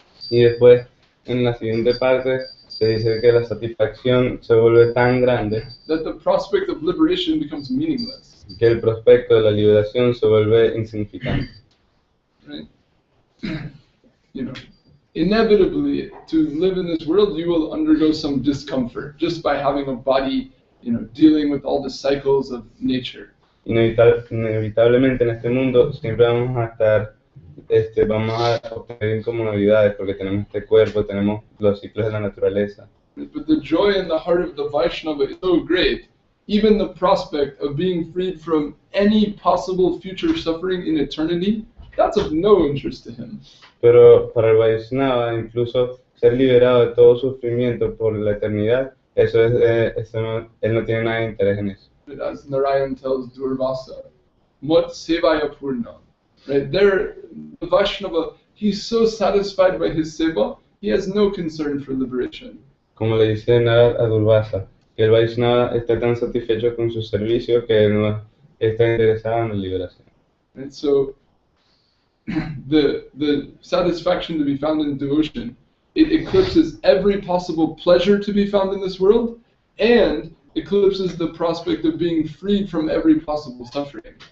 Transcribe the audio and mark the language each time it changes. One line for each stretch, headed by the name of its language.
Spanish: Y después, en la siguiente parte, se dice que la satisfacción se vuelve tan grande
English: That the prospect of liberation becomes meaningless.
Spanish: que el prospecto de la liberación se vuelve insignificante.
English: Right? You know, inevitably, to live in this world, you will undergo some discomfort just by having a body, you know, dealing with all the cycles of nature.
Spanish: Inevitablemente en este mundo siempre vamos a estar, vamos a obtener incomodidades porque tenemos este cuerpo, tenemos los ciclos de la naturaleza.
English: But the joy in the heart of the Vaishnava is so great, even the prospect of being freed from any possible future suffering in eternity, that's of no interest to him.
Spanish: Pero para el Vaishnava, incluso ser liberado de todo sufrimiento por la eternidad, él no tiene nada de interés en eso.
English: As Narayan tells Durvasa, Mat Sevaya Purna. Right there, the Vaishnava, he's so satisfied by his seva, he has no concern for liberation.
Spanish: Como le dice Narad a Durvasa, que el Vaishnava está tan satisfecho con su servicio que no está interesado en la liberación.
English: And so, the satisfaction to be found in devotion, it eclipses every possible pleasure to be found in this world, and eclipses the prospect of being freed from every possible suffering.